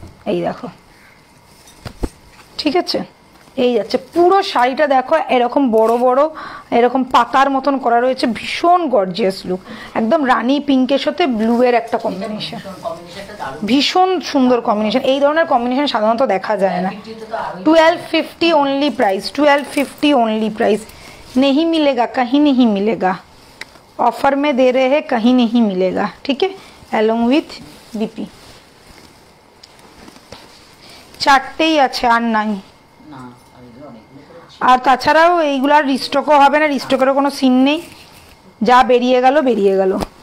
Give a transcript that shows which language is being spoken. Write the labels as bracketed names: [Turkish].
[Bangla] এই দেখো, ঠিক আছে। এই যাচ্ছে পুরো শাড়িটা দেখো, এরকম বড় বড় এরকম পাতার মতন করা রয়েছে, ভীষণ গর্জিয়াস লুক। একদম রানী পিঙ্কের সাথে ব্লু এর একটা কম্বিনেশন, ভীষণ সুন্দর কম্বিনেশন। এই ধরনের কম্বিনেশন সাধারণত দেখা যায় না। [English] 1250 only price, 1250 only price. [Hindi] नहीं मिलेगा, कहीं नहीं मिलेगा, ऑफर में दे रहे हैं, कहीं नहीं मिलेगा, ठीक है। [English] along with BP [Bangla] চারটেই আছে, আর নাই। আর তাছাড়াও এইগুলার রিস্টকও হবে না, রিস্টকেরও কোনো সিন নেই, যা বেরিয়ে গেল বেরিয়ে গেল।